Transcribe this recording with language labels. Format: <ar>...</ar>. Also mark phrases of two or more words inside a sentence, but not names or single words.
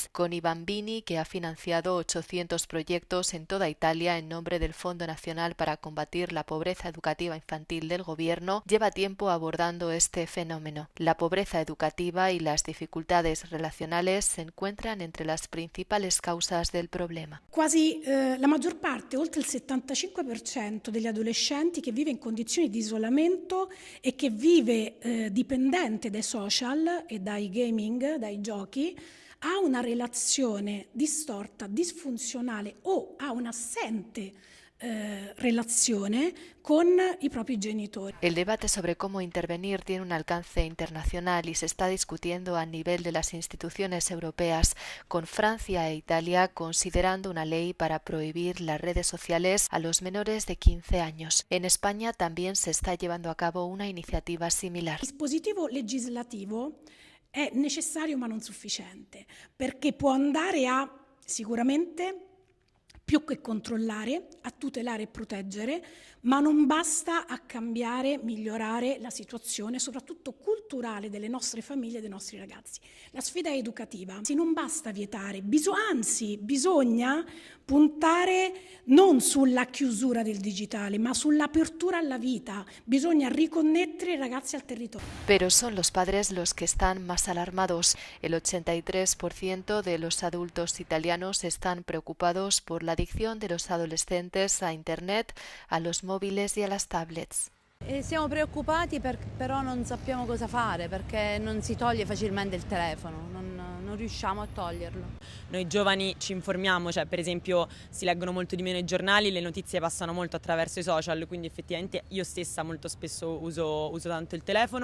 <es>Con Bambini, que ha financiado 800 varios proyectos en toda Italia en nombre del Fondo Nacional para combatir la pobreza educativa infantil del gobierno, lleva tiempo abordando este fenómeno. La pobreza educativa y las dificultades relacionales se encuentran entre las principales causas del problema.</es> <it>Quasi la maggior parte, oltre il 75% degli adolescenti che vive in condizioni di isolamento e che vive dipendente dai social e dai gaming, dai giochi, ha una relazione distorta, disfunzionale o ha un'assente relazione con i propri genitori.</it> <es>El debate sobre cómo intervenir tiene un alcance internacional y se está discutiendo a nivel de las instituciones europeas, con Francia e Italia considerando una ley para prohibir las redes sociales a los menores de 15 años. En España también se está llevando a cabo una iniciativa similar.</es> <it>Il dispositivo legislativo è necessario ma non sufficiente, perché può andare a sicuramente più che controllare, a tutelare e proteggere, ma non basta a cambiare, migliorare la situazione, soprattutto culturale delle nostre famiglie e dei nostri ragazzi. La sfida è educativa, non basta vietare, anzi bisogna puntare non sulla chiusura del digitale, ma sull'apertura alla vita. Bisogna riconnettere i ragazzi al territorio.</it> <es>Pero son los padres los que están más alarmados. El 83% de los adultos italianos están preocupados por la adicción de los adolescentes a Internet, a los móviles y a las tablets.</es> <it>Siamo preoccupati però non sappiamo cosa fare perché non si toglie facilmente il telefono, non riusciamo a toglierlo. Noi giovani ci informiamo, cioè per esempio si leggono molto di meno i giornali, le notizie passano molto attraverso i social, quindi effettivamente io stessa molto spesso uso tanto il telefono.</it>